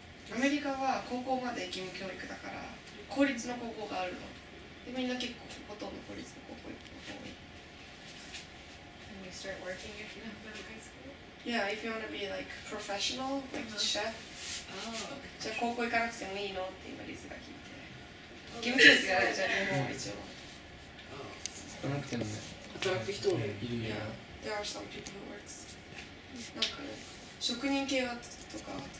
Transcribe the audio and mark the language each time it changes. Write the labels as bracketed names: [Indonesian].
[Japanese] アメリカは高校まで義務教育だから公立の高校があるの。でみんな結構ほとんど公立の高校行くこと多い。 [English] And you start working if you don't go to high school. Yeah, if you want to be like professional, like chef. Oh. [Japanese] じゃあ高校行かなくてもいいのって今リズが聞いて。義務教育があるじゃん日本は一応。少なくてもね。働く人もいる。 [English] Yeah, there are some people who works. [Japanese] なんかね、職人系はとか。